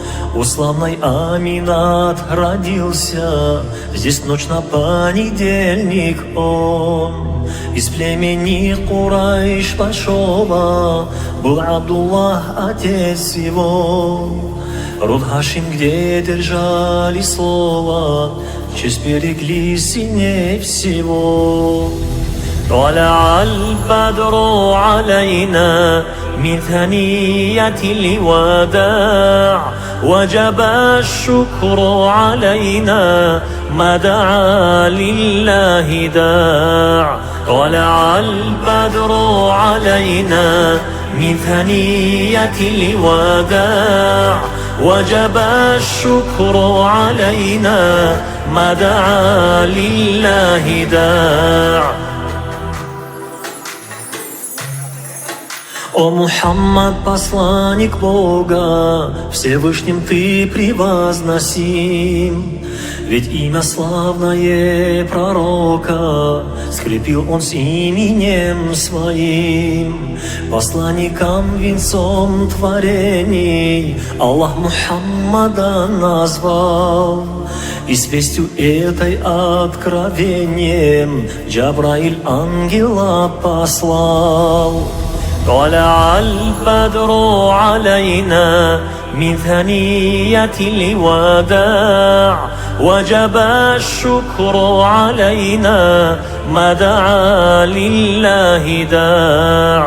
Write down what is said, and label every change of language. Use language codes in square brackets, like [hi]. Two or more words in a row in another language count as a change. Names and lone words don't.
[ru] У славной Аминат родился, здесь ночь на понедельник он. Из племени Курайш большого был Абдуллах, отец его. Род Хашим, где держали слово, честь берегли сильней всего. [ar] طلع البدر علينا من ثنية الوداع وجب الشكر علينا ما دعا لله داع. طلع البدر علينا من ثنية الوداع وجب الشكر علينا ما دعا لله داع. [ru] О Мухаммад, посланник Бога, Всевышним ты превозносим, ведь имя славное пророка скрепил он с именем своим. Посланником венцом творений Аллах Мухаммада назвал, и с вестью этой откровением Джабраиль ангела послал. [ar] طلع البدر علينا من ثنية الوداع وجب الشكر علينا ما دعا لله داع.